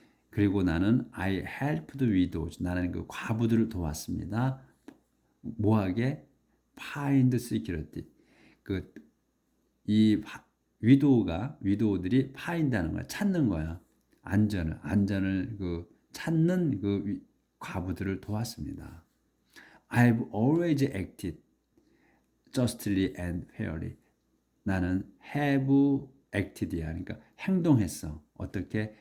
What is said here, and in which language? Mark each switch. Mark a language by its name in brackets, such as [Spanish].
[Korean] 그리고 나는 [English] I helped widows, [Korean] 나는 그 과부들을 도왔습니다. 뭐하게? [English] find security. [Korean] 이 위도우들이 find하는 거야, 찾는 거야. 안전을 찾는 과부들을 도왔습니다. [English] I've always acted justly and fairly. [Korean] 나는 [English] have acted [Korean] 야. 그러니까 행동했어. 어떻게?